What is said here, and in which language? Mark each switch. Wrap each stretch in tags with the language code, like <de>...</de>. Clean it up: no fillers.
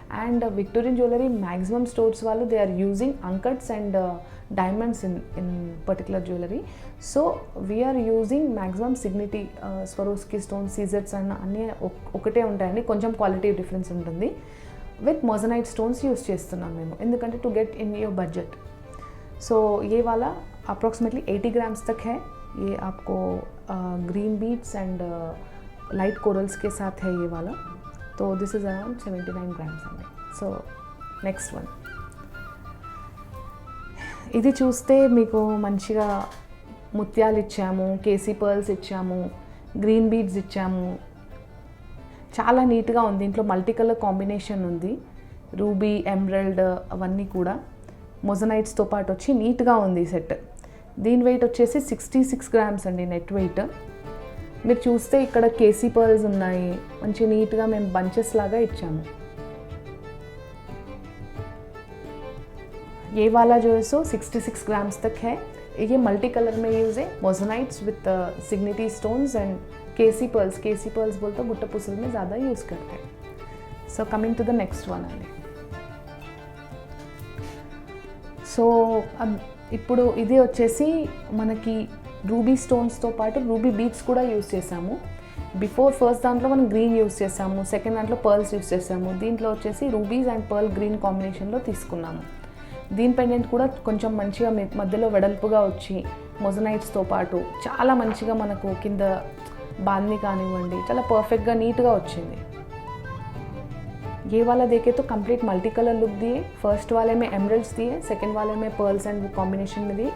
<en>and Victorian jewellery maximum stores</en> <te>వాళ్ళు</te> <en>They are using అంకట్స్ and diamonds in particular jewellery. So we are using maximum సిగ్నిటీ, Swarovski stone, సీజెట్స్ and</en> <te>అన్నీ ఒకటే ఉంటాయండి. కొంచెం quality difference ఉంటుంది. With moissanite stones use చేస్తున్నాం మేము, ఎందుకంటే</te> <en>To get in your budget.</en> <hi>So ये वाला अप्रॉक्सीमेटली 80 grams तक है. ये आपको green beads and light corals के साथ है ये वाला.</hi> <en>तो this is around 79 grams అండి.</en> <te>సో నెక్స్ట్ వన్ ఇది చూస్తే మీకు మంచిగా ముత్యాలు ఇచ్చాము, కేసీ పర్ల్స్ ఇచ్చాము, గ్రీన్ బీడ్స్ ఇచ్చాము. చాలా నీట్గా ఉంది. దీంట్లో మల్టీ కలర్ కాంబినేషన్ ఉంది, రూబీ, ఎమరల్డ్ అవన్నీ కూడా మొజనైట్స్తో పాటు వచ్చి నీట్గా ఉంది సెట్. దీని వెయిట్ వచ్చేసి 66 grams అండి నెట్ వెయిట్. మీరు చూస్తే ఇక్కడ కేసీ పర్ల్స్ ఉన్నాయి, మంచి నీట్గా మేము బంచెస్ లాగా ఇచ్చాము.</te> <hi>ये वाला जो है सो 66 grams तक है. ये मल्टी कलर में यूज़ है,</hi> <en>Moissanites with Signity stones and keshi pearls.</en> <hi>KC pearls बोलते तो गुट्टा पुसल में ज़्यादा यूज़ करते हैं.</hi> <en>so coming to the next one</en> <hi>అండి.</hi> <te>సో ఇప్పుడు ఇది వచ్చేసి మనకి రూబీ స్టోన్స్తో పాటు రూబీ బీడ్స్ కూడా యూస్ చేసాము. ఫస్ట్ దాంట్లో మనం గ్రీన్ యూస్ చేసాము, సెకండ్ దాంట్లో పర్ల్స్ యూస్ చేసాము. దీంట్లో వచ్చేసి రూబీస్ అండ్ పర్ల్ గ్రీన్ కాంబినేషన్లో తీసుకున్నాము. దీని పెండెంట్ కూడా కొంచెం మంచిగా మధ్యలో వెడల్పుగా వచ్చి మొజనైట్స్తో పాటు చాలా మంచిగా మనకు కింద బాంది కానివ్వండి చాలా పర్ఫెక్ట్గా నీట్గా వచ్చింది.</te> <hi>ये वाला देखे तो कंप्लीट मल्टी कलर लुक दिए. फर्स्ट वाले में एमरल्ड्स दिए, सेकंड वाले में पर्ल्स एंड कॉम्बिनेशन में दिए.</hi>